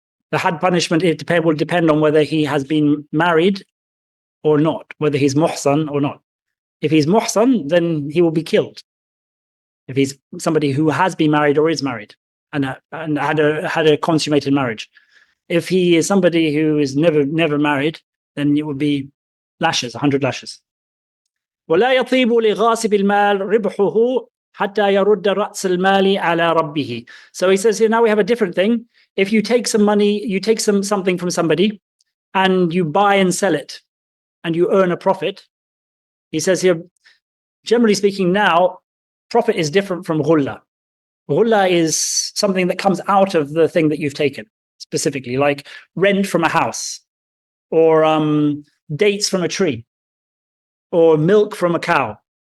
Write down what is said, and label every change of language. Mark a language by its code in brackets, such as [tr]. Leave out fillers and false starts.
[en] The had punishment will depend on whether he has been married or not, whether he's muhsan or not. If he's muhsan, then he will be killed. If he's somebody who has been married or is married and had a consummated marriage. If he is somebody who is never married, then it would be lashes, 100 lashes. [ar] ولا يطيب لغاصب المال ربحه حتى يرد رأس المال على ربه. [en] So he says here, now we have a different thing. If you take some money, you take something from somebody and you buy and sell it and you earn a profit. He says here, generally speaking now, profit is different from ghulla. Ghulla is something that comes out of the thing that you've taken, specifically, like rent from a house, or dates from a tree, or milk from a cow.